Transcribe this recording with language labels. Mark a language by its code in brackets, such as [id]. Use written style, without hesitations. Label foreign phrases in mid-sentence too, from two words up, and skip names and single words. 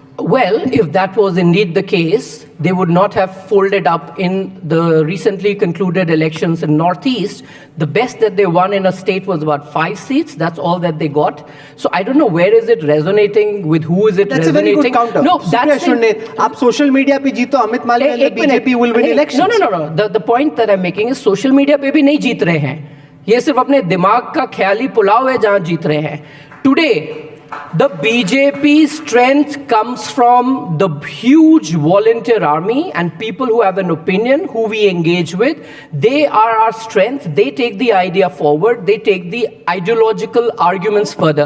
[en] Well, if that was indeed the case, they would not have folded up in the recently concluded elections in Northeast. The best that they won in a state was about 5 seats. That's all that they got. So I don't know where is it resonating, with who is it that's resonating. That's a very good counter. No, that's it. Aap social media [hi] पे जीतो, [en] Amit Malviya and the BJP will win elections. No. The point that I'm making is social media [hi] पे भी नहीं जीत रहे हैं. ये सिर्फ अपने दिमाग का ख्याली पुलाव है जहां जीत रहे हैं. [en] Today, the BJP's strength comes from the huge volunteer army and people who have an opinion, who we engage with. They are our strength. They take the idea forward. They take the ideological arguments further.